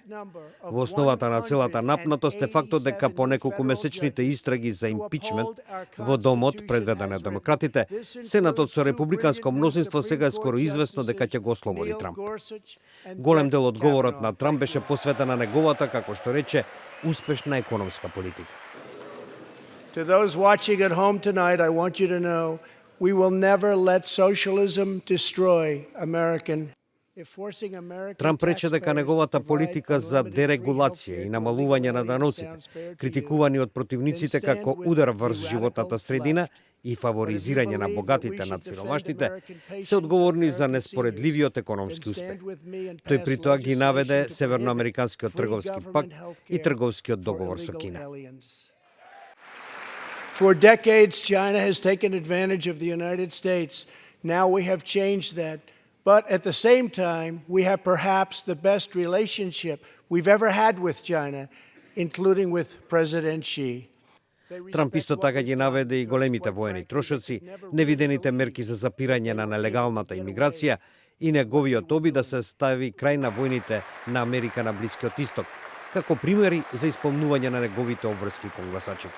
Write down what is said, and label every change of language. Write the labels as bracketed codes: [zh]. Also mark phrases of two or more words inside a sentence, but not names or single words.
[mk] Во основата на целата напнатост е фактот дека по неколку месечните истраги за импичмент во домот предведен од демократите, Сенатот со републиканско мнозинство сега е скоро известно дека ќе го ослободи Трамп. Голем дел од говорот на Трамп беше посветен на неговата, како што рече, успешна економска политика. [en] To those watching at home tonight, I want you to know we will never let socialism destroy American. [mk] Трамп рече дека неговата политика за дерегулација и намалување на даноците, критикувани од противниците како удар врз животната средина и фаворизирање на богатите над сиромашните, се одговорни за неспоредливиот економски успех. Тој при тоа ги наведе Северноамериканскиот трговски пакт и трговскиот договор со Кина. [en] For decades, China has taken advantage of the United States. Now we have changed that. But at the same time, we have perhaps the best relationship we've ever had with China, including with President Xi. [mk] Трамп исто така ги наведе и големите воени трошоци, невидените мерки за запирање на нелегалната имиграција и неговиот обид да се стави крај на војните на Америка на Блискиот Исток, како примери за исполнување на неговите обврски кон гласачите.